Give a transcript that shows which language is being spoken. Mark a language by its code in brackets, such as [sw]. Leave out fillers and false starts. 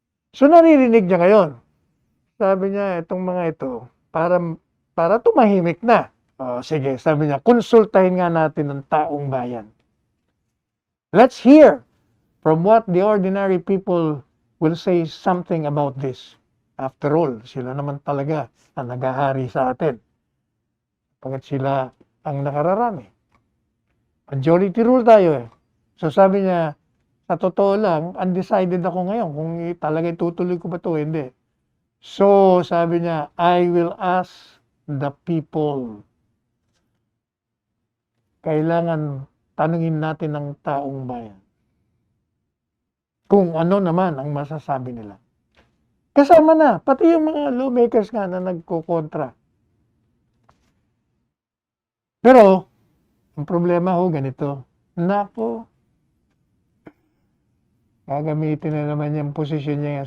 [tl] So naririnig niya ngayon. Sabi niya, itong mga ito, para tumahimik na. Sige, sabi niya, konsultahin nga natin ang taong bayan. [en] Let's hear from what the ordinary people will say something about this. [tl] After all, sila naman talaga ang naghahari sa atin. Pagkat sila ang nakararami. Majority rule tayo eh. So sabi niya, sa totoo lang, undecided ako ngayon kung talaga tutuloy ko ba ito, hindi. [en] So [tl] sabi niya, [en] I will ask the people. [tl] Kailangan tanungin natin ng taong bayan kung ano naman ang masasabi nila. Kasama na, pati yung mga lawmakers nga na nagkokontra. Pero, ang problema ho ganito, nako, gagamitin na naman yung posisyon niya.